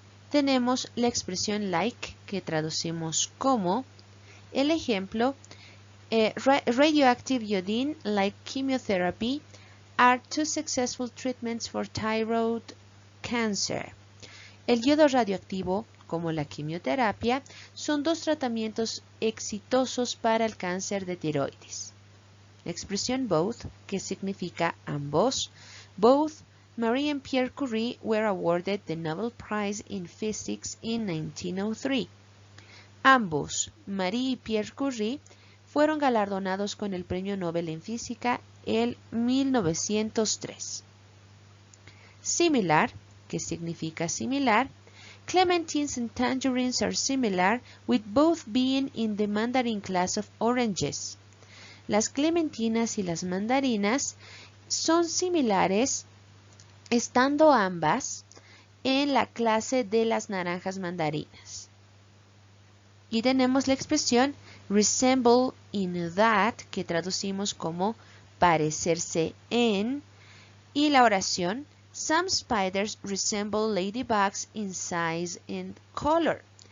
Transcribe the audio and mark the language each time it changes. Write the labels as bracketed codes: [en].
[es] Tenemos la expresión like, que traducimos como, el ejemplo, [en] radioactive iodine, like chemotherapy, are 2 successful treatments for thyroid cancer. [es] El yodo radioactivo, como la quimioterapia, son 2 tratamientos exitosos para el cáncer de tiroides. La expresión both, que significa ambos. [en] Both Marie and Pierre Curie were awarded the Nobel Prize in Physics in 1903. [es] Ambos, Marie y Pierre Curie, fueron galardonados con el Premio Nobel en Física en 1903. Similar, que significa similar. [en] Clementines and tangerines are similar, with both being in the mandarin class of oranges. [es] Las clementinas y las mandarinas son similares, estando ambas en la clase de las naranjas mandarinas. Y tenemos la expresión resemble in that, que traducimos como parecerse en, y la oración [en] some spiders resemble ladybugs in size and color.